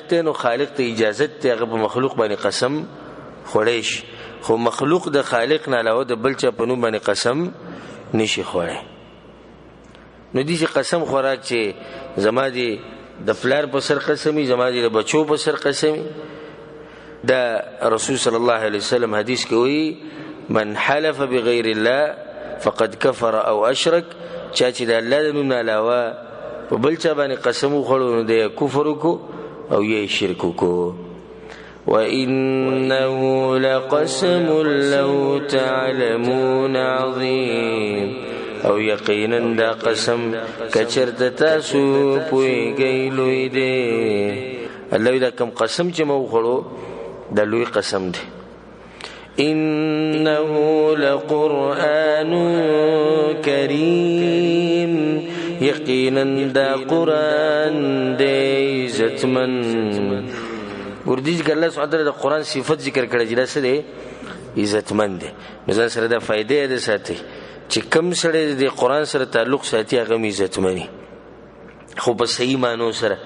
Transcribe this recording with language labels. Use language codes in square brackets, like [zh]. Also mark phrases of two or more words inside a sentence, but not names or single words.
[ps] ته نو خالق ته اجازه ته هغه په مخلوق باندې قسم خوړی شي خو مخلوق د خالق نه علاوه د بل چا په نوم باندې قسم نشي خوړی نو دې قسم خوراک چې زما دي د پلار په سر قسمي زما دي د بچو په سر قسمي دا رسول صلی الله علیه وسلم حدیث کوي [ar] من حلف بغیر الله فقد كفر او اشرك [ps] چا چې د الله د نوم علاوه په بل چا باندې قسم وخوړو نو د کفر کو او یې شرک کو [ar] وانه لقسم لو تعلمون عظیم [ps] او یقینا دا قسم کچرته تاسو پویږئ لوی دی الله دا کوم قسم چې مو وخوړو دا لوی قسم دی [ar] إنه لقرآن كريم [ps] یقینا دا قرآن دی عزتمن ګوردیج که الله سبحانه د قرآن صفت ذکر کړی چې دا څه دی عزتمن دی نو ځان سره دا فائدې ده ساتي چې کم سره د قرآن سره تعلق ساتي هغه عزت مني، خو په صحیح معنی سره.